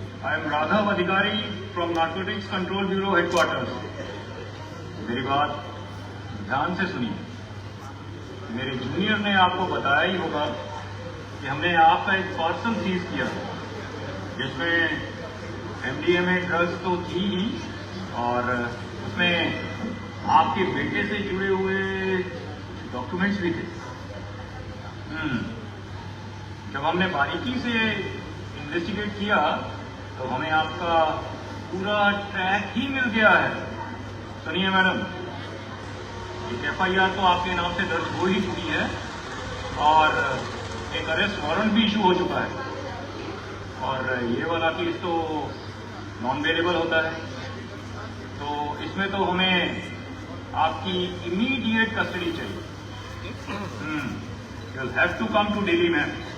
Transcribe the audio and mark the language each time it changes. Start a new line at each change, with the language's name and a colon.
English: I am Radhav Adhikari from Narcotics Control Bureau Headquarters.
Hindi: मेरी बात ध्यान से सुनिए। मेरे जूनियर ने आपको बताया ही होगा कि हमने आपका एक पार्सल सीज किया जिसमें MDMA ड्रग्स तो थी ही और उसमें आपके बेटे से जुड़े हुए डॉक्यूमेंट्स भी थे। जब हमने बारीकी से इन्वेस्टिगेट किया तो हमें आपका पूरा ट्रैक ही मिल गया है। सुनिए मैडम, एक FIR तो आपके नाम से दर्ज हो ही चुकी है और एक अरेस्ट वारंट भी इशू हो चुका है और ये वाला केस तो नॉन वेलेबल होता है, तो इसमें तो हमें आपकी इमीडिएट कस्टडी चाहिए।
English: You'll have to come to Delhi, ma'am.